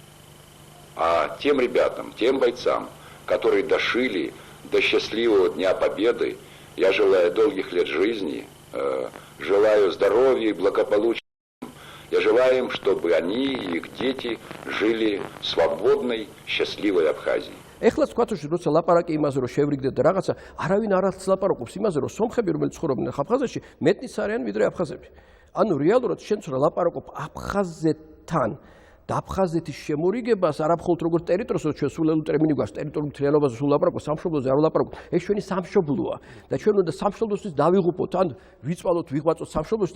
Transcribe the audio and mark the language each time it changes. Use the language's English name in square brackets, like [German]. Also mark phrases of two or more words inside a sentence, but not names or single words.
[Russian] А тем ребятам, тем бойцам, которые дошли до счастливого Дня Победы, я желаю долгих лет жизни, желаю здоровья и благополучия. Я желаю им, чтобы они и их дети жили в свободной, счастливой Абхазии. [Georgian] ეხლა თქვა თუ როცა ლაპარაკი იმაზე რომ შევრიგდეთ და რაღაცა არავინ არ ლაპარაკობს იმაზე რომ სომხები რომელიც ცხოვრობენ აფხაზეთში მეტნიც არიან ვიდრე აფხაზები. ანუ რეალურად შენ თუ ლაპარაკობ აფხაზეთთან და აფხაზეთის შემორიგებას არა მხოლოდ როგორც ტერიტორიას ჩვენ სულელუ ტერმინი გვაქვს ტერიტორიულ მთლიანობაზე სულ ლაპარაკობ სამშობლოზე არ ლაპარაკობ ეს ჩვენი სამშობლოა და ჩვენ უნდა სამშობლოსთვის დავიღუპოთ ან ვიწვალოთ ვიღვაწოთ სამშობლოსთვის